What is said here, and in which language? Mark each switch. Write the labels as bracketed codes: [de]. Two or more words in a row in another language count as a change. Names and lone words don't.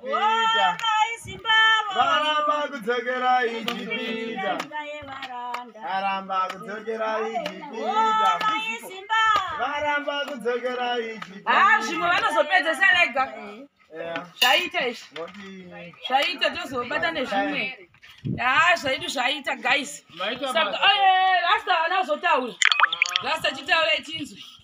[sn] Honai Zimbabwe. Varamba kudzokera Egypt. Nyika yevaranda. Varamba kudzokera Egypt. Honai Zimbabwe. Varamba kudzokera Egypt. Ah, zvimwe vanozopedzesa rega. Yeah. Zvaita izvi. [en] What do you [sn] Zvaita, tozobata nezvimwe. Ah, zvaidu zvaita, guys. Maita Saka, basa. oye, Rasta haana kuzotaura. Rasta chitaura ichinzwi.